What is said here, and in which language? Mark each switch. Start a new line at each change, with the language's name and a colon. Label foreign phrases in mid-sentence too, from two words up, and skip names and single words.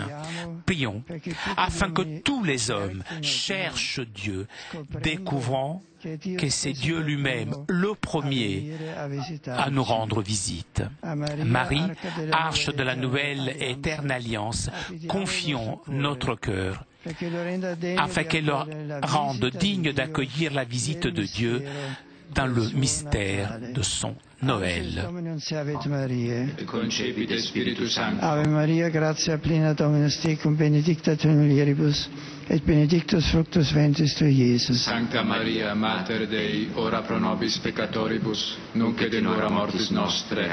French: Prions, afin que tous les hommes cherchent Dieu, découvrant que c'est Dieu lui-même, le premier, à nous rendre visite. Marie, arche de la nouvelle et éternelle alliance, confions notre cœur, afin qu'elle le rende digne d'accueillir la visite de Dieu dans le mystère de son Noël.
Latin: Ave Maria, gratia plena Dominus tecum, benedicta tu in mulieribus, et benedictus fructus ventris tui, Iesus. Sancta Maria, Mater Dei, ora pro nobis peccatoribus, nunc et in hora mortis nostre.